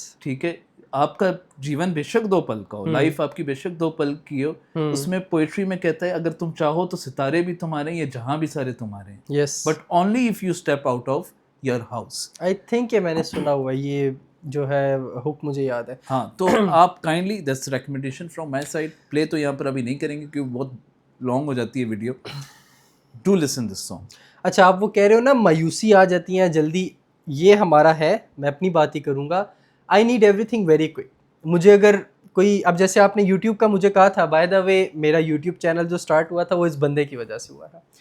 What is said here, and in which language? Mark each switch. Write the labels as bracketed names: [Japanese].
[Urdu] ٹھیک ہے, آپ کا جیون بے شک 2 پل کا ہو, لائف آپ کی بے شک 2 پل کی ہو. اس میں پوئٹری میں کہتا ہے اگر تم چاہو تو ستارے بھی تمہارے ہیں, یہ جہاں بھی سارے تمہارے ہیں, [English] But only if you step out of your house. I think [Urdu] کہ میں نے سنا ہوا یہ جو ہے ہک مجھے یاد ہے. ہاں تو آپ [English] Kindly this recommendation from my side. [Urdu] پلے تو یہاں پر ابھی نہیں کریں گے کیونکہ بہت لانگ ہو جاتی ہے video. [English] Do listen this song. [Urdu] اچھا آپ وہ کہہ رہے ہو نا مایوسی آ جاتی ہیں جلدی, یہ ہمارا ہے. میں اپنی بات ہی کروں گا. [English] I need everything very quick. [Urdu] مجھے اگر کوئی, اب جیسے آپ نے یوٹیوب کا مجھے کہا تھا, [English] by the way [Urdu] میرا یوٹیوب چینل جو اسٹارٹ ہوا تھا وہ اس بندے کی وجہ سے ہوا تھا.